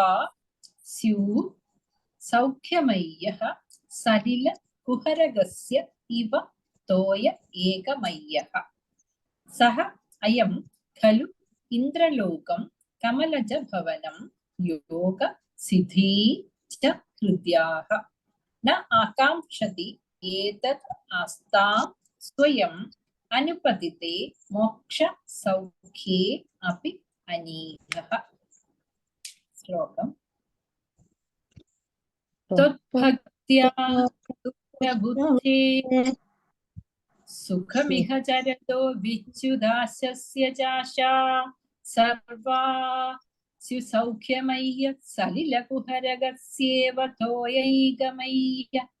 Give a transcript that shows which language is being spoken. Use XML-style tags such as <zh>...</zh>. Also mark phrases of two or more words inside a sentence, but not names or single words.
<sa>സ്യുഃ സൗഖ്യമയ്യഃ സലില കുഹരഗസ്യ ഇവ തോയ ഏകമയ്യഃ സഹ അയം ഖലു ഇന്ദ്രലോകം കമലജ ഭവനം യോഗ സിദ്ധി ച ഹൃദ്യാഃ ന ആകാംക്ഷതി ഏതത് ആസ്താം സ്വയം അനുപതിതേ മോക്ഷ സൗഖ്യേ അപി അനീഹഃ श्लोकम् त्वद्भक्त्या बुद्धे सुखमिह चरतो विच्युदाशस्य चाशा सर्वा सौख्यमय्य सलिलकुहरगस्येव तोयैकमय्य</sa>